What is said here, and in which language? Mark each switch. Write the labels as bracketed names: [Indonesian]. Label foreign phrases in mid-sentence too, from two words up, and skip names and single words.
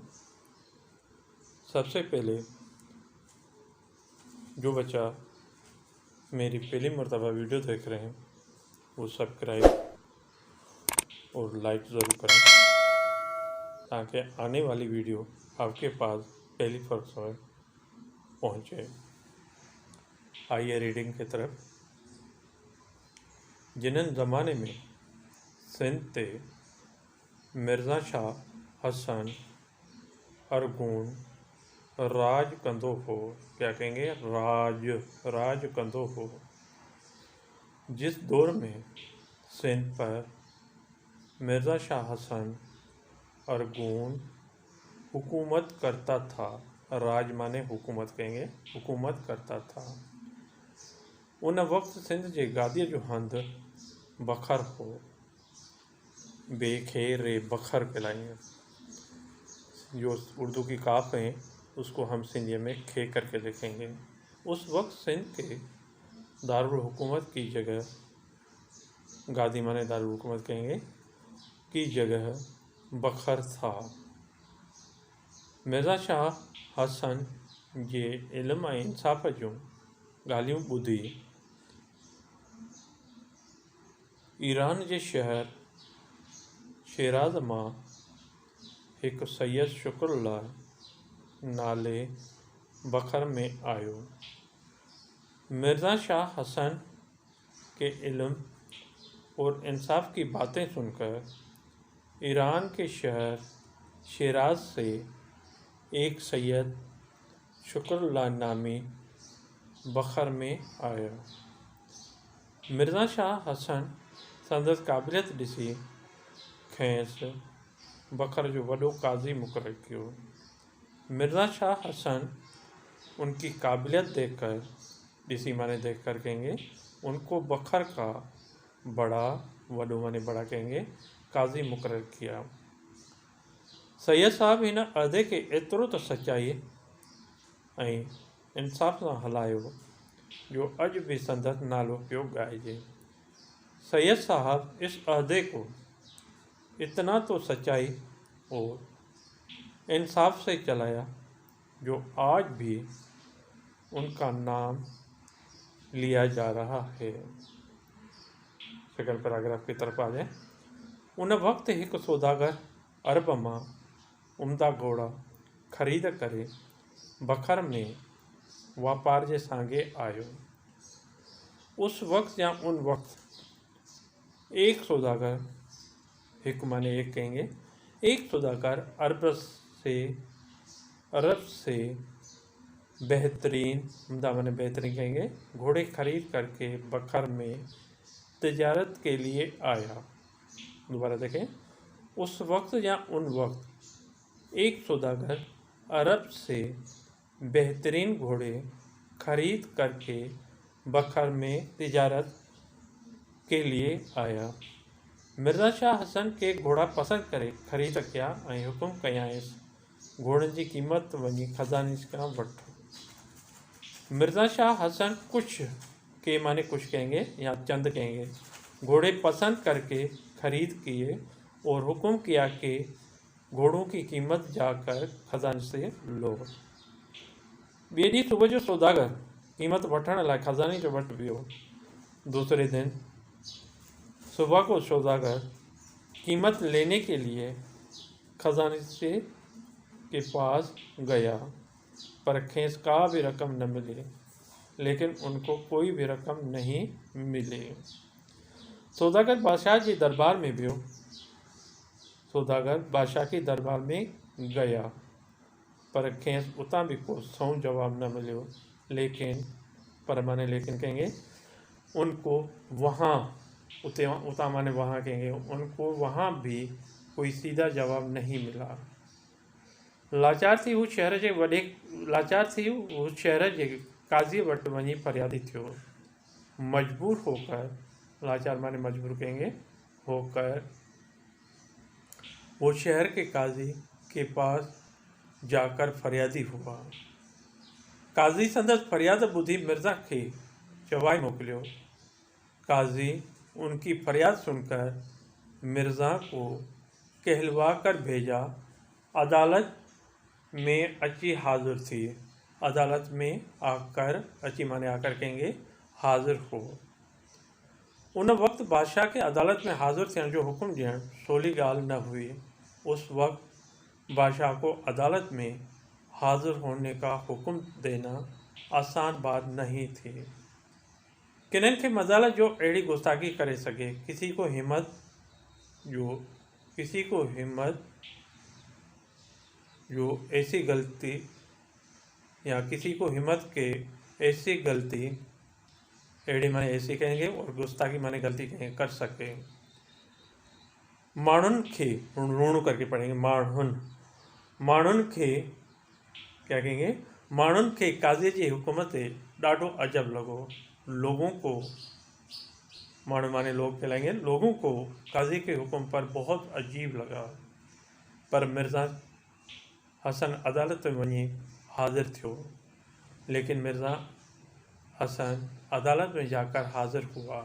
[Urdu] سب سے پہلے جو بچہ میری پہلی مرتبہ ویڈیو دیکھ رہے ہیں وہ سبسکرائب اور لائک ضرور کریں، تاکہ آنے والی ویڈیو آپ کے پاس پہلی فرسٹ میں پہنچے. آئیے ریڈنگ کی طرف. [Sindhi] जिन्हनि ज़माने में सिंध ते मिर्ज़ा शाह हसन अरगून राज कंदो हो, [Urdu] کیا کہیں گے, [Sindhi] राज कंदो हो। [Urdu] جس دور میں سندھ پر مرزا شاہ حسن ارغون حکومت کرتا تھا، راج مانے حکومت کہیں گے، حکومت کرتا تھا, [Sindhi] उन वक्त सिंध जे गादीअ जो हंध बखर हो, [Urdu] بیکھیرے بکھر کہلائیں گے. جو اردو کی کاف ہیں اس کو ہم سندھی میں کھے کر کے لکھیں گے. اس وقت سندھ کے دارالحکومت کی جگہ، گادی مانے دارالحکومت کہیں گے، کی جگہ بکھر تھا. [Sindhi] मिर्ज़ा शाह हसन जे इल्म ऐं इंसाफ़ जूं ॻाल्हियूं ॿुधी ईरान जे शहर शिराज़ मां हिकु सैयद शुक्रुल्लाह नाले बखर में आयो। [Urdu] مرزا شاہ حسن کے علم اور انصاف کی باتیں سن کر ایران کے شہر شیراز سے ایک سید شکراللہ نامی بکھر میں آیا. [Sindhi] मिर्ज़ा शाह हसन संदसि क़ाबिलियत ॾिसी खेसि बखर जो वॾो काज़ी मुक़ररु कियो। [Urdu] مرزا شاہ حسن ان کی قابلیت دیکھ کر، ڏسي مانے دیکھ کر کہیں گے، ان کو بکھر کا بڑا، وڏو مانے بڑا کہیں گے, قاضی مقرر کیا. [Sindhi] सैयद साहब हिन अहदे खे एतिरो त सचाई ऐं इंसाफ़ सां हलायो जो अॼु भी संदसि नालो पियो ॻाइजे। [Urdu] سید صاحب اس عہدے کو اتنا تو سچائی اور انصاف سے چلایا جو آج بھی ان کا نام لیا جا رہا ہے. سیکنڈ پیراگراف کی طرف آ جائے. [Sindhi] उन वक्त एक सौदागर अरब मां उम्दा घोड़ा ख़रीद करे बखर में वापार जे सांगे आयो। [Urdu] اس وقت یا ان وقت ایک سوداگر، ایک مانے ایک کہیں گے، ایک سوداگر عرب سے بہترین، عمدہ مانے بہترین کہیں گے، گھوڑے خرید کر کے بکھر میں تجارت کے لیے آیا. دوبارہ دیکھیں. اس وقت یا ان وقت ایک سوداگر عرب سے بہترین گھوڑے خرید کر کے بکھر میں تجارت کے لیے آیا. [Sindhi] मिर्ज़ा शाह हसन के घोड़ा पसंद करे ख़रीद कया ऐं हुकुम कयाईंसि घोड़नि जी क़ीमत वञी ख़ज़ाने खां वठो। [Urdu] مرزا شاہ حسن کچھ کے مانے کچھ کہیں گے یا چند کہیں گے گھوڑے پسند کر کے خرید کیے اور حکم کیا کہ گھوڑوں کی قیمت جا کر خزانے سے لو. [Sindhi] ॿिए ॾींहुं सुबुह जो सौदागर कीमत वठण लाइ ख़ज़ाने जो वटि वियो। [Urdu] دوسرے دن صبح کو سوداگر قیمت لینے کے لیے خزانے سے کے پاس گیا, [Sindhi] पर खेस का भी रकम न मिली, [Urdu] لیکن ان کو کوئی بھی رقم نہیں ملی. [Sindhi] सौदागर बादशाह जी दरबार में वियो। [Urdu] سوداگر بادشاہ کے دربار میں گیا, [Sindhi] पर खेस उतां भी को सौ जवाब न मिलियो। [Urdu] لیکن پر مانے لیکن کہیں گے ان کو وہاں اتاں مانے وہاں کہیں گے ان کو وہاں بھی کوئی سیدھا جواب نہیں ملا. [Sindhi] लाचार थी हू शहर जे वॾे लाचार थी हू शहर जे काज़ी वटि वञी फरियादी थियो। [Urdu] مجبور ہو کر، لاچار مانے مجبور کہیں گے ہو کر، وہ شہر کے قاضی کے پاس جا کر فریادی ہوا. [Sindhi] काजी संदसि फरियाद ॿुधी मिर्ज़ा खे चवाई मोकिलियो। [Urdu] قاضی ان کی فریاد سن کر مرزا کو کہلوا کر بھیجا. [Sindhi] अदालत में अची हाजिर थी। [Urdu] عدالت میں آ کر، اچي مانے آ کر کہیں گے حاضر ہو. [Sindhi] उन वक्त बादशाह के अदालत में हाजिर थियण जो हुक्म ॾियणु सवली ॻाल्हि न हुई। [Urdu] اس وقت بادشاہ کو عدالت میں حاضر ہونے کا حکم دینا آسان بات نہیں تھی. [Sindhi] किन्हनि खे मजाल जो अहिड़ी गुस्ताखी करे सघे। [Urdu] کسی کو ہمت جو ایسی غلطی یا کسی کو ہمت کے ایسی غلطی، اهڙي مانے ایسی کہیں گے اور گستاخی مانے غلطی کہیں گے کر سکے. [Sindhi] माण्हुनि खे ऋण [Urdu] کر کے پڑھیں گے [Sindhi] माण्हुनि खे [Urdu] کیا کہیں گے [Sindhi] माण्हुनि खे काज़ी जी हुकुम ते ॾाढो अजब लॻो। [Urdu] لوگوں کو ماڻهو مانے لوگ کہلائیں گے لوگوں کو قاضی کے حکم پر بہت عجیب لگا. [Sindhi] पर मिर्ज़ा हसन अदालत में वञी हाजिर थियो। [Urdu] لیکن مرزا حسن عدالت میں جا کر حاضر ہوا.